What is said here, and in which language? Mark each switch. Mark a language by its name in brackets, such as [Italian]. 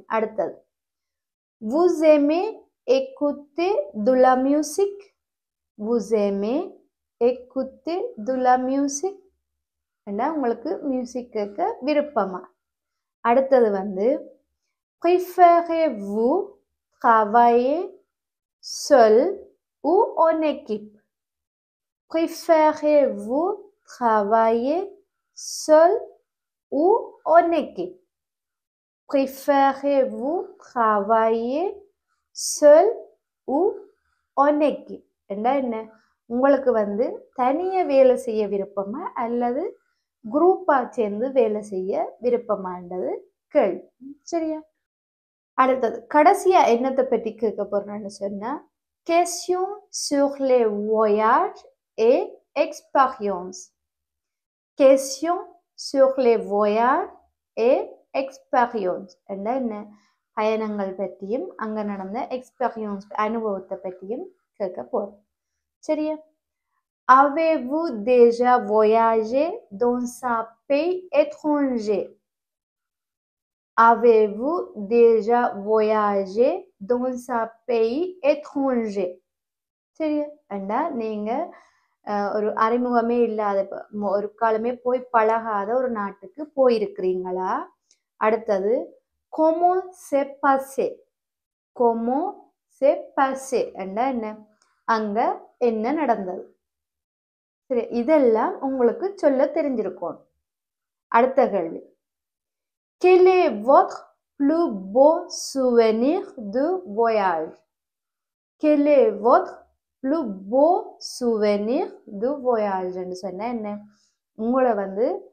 [French] அடுத்தது vous aimez écouter de la musique? vous aimez écouter de la musique? [Tamil] என்ன உங்களுக்கு music கேட்க விருப்பமா? அடுத்தது வந்து [French] préférez-vous travailler seul ou en équipe? préférez-vous travailler seul ou en équipe? préférez-vous travailler seul ou en équipe? [Tamil] என்ன உங்களுக்கு வந்து தனியா வேலை செய்ய விருப்பமா அல்லது குரூப்பா சேர்ந்து வேலை செய்ய விருப்பமான்றது கேள்வி. சரியா, அடுத்தது கடைசியா என்னத்தை பற்றி கேட்க போறேன்னு சொன்னா [French] question sur les voyages et expériences. question sur les voyages et expériences என்ன? [Tamil] பயணங்கள் பற்றியும் அங்க நடந்த எக்ஸ்பீரியன்ஸ் அனுபவத்தை பற்றியும் கேட்க போறோம். [French] சரியா, avez-vous déjà voyagé dans un pays étranger? avez-vous déjà voyagé dans un pays étranger? [Tamil] சரியா, அண்டா நீங்க ஒரு அறிமுகமே இல்லாத ஒரு காலமே போய் பழகாத ஒரு நாட்டுக்கு போயிருக்கிறீங்களா? அடுத்தது [French] comment s'est passé? comment s'est passé [Tamil] என்றா என்ன அங்க என்ன நடந்தது சரி இதெல்லாம் உங்களுக்கு சொல்ல தெரிஞ்சிருக்கும் அடுத்த கேள்வி [French] quel est votre plus beau souvenir de voyage quel est votre plus beau souvenir de voyage [Tamil] என்று சொன்னா என்ன உங்களை வந்து